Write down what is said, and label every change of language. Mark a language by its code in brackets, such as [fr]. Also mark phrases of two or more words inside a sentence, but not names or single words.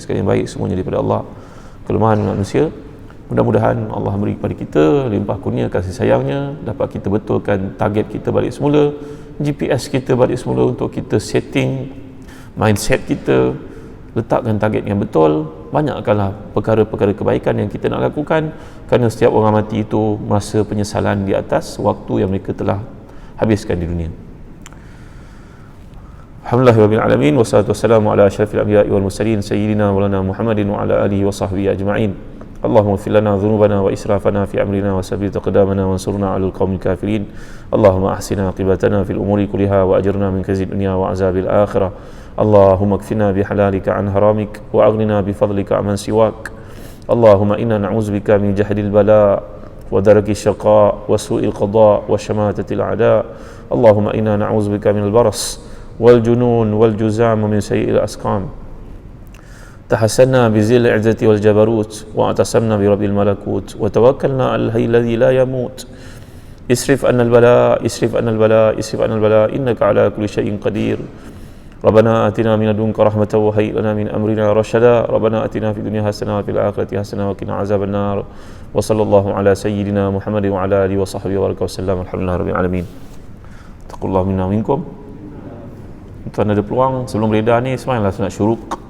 [ms] Sekali yang baik semuanya daripada Allah, kelemahan manusia. Mudah-mudahan Allah beri kepada kita limpah kurnia kasih sayangnya, dapat kita betulkan target kita balik semula, GPS kita balik semula, untuk kita [en] setting mindset [ms] kita, letakkan target yang betul. Banyakkanlah perkara-perkara kebaikan yang kita nak lakukan, kerana setiap orang mati itu merasa penyesalan di atas waktu yang mereka telah habiskan di dunia. [ar] الحمد لله رب العالمين، والصلاة والسلام على أشرف الأنبياء والمرسلين سيدنا مولانا محمد وعلى آله وصحبه أجمعين. اللهم اغفر لنا ذنوبنا وإسرافنا في أمرنا وثبت أقدامنا وانصرنا على القوم الكافرين. اللهم أحسن عاقبتنا في الأمور كلها وأجرنا من خزي الدنيا وعذاب الآخرة. اللهم اكفنا بحلالك عن حرامك وأغننا بفضلك عمن سواك. اللهم إنا نعوذ بك من جهد البلاء ودرك الشقاء وسوء القضاء وشماتة الأعداء. اللهم إنا نعوذ بك من البرص والجنون والجذام من سيئ الأسقام. تحصنا بذي العزة والجبروت واعتصمنا برب الملكوت وتوكلنا على الحي الذي لا يموت. اصرف عنا البلاء، اصرف عنا البلاء، اصرف عنا البلاء، إنك على كل شيء قدير. ربنا آتنا من لدنك رحمة وهيئ لنا من أمرنا رشدا. ربنا آتنا في الدنيا حسنة وفي الآخرة حسنة وقنا عذاب النار. وصلى الله على سيدنا محمد وعلى آله وصحبه وبارك وسلم. الحمد لله رب العالمين. تقبل الله منا منكم. [ms] Tuan ada peluang sebelum reda ni, semayanglah sunat syuruk.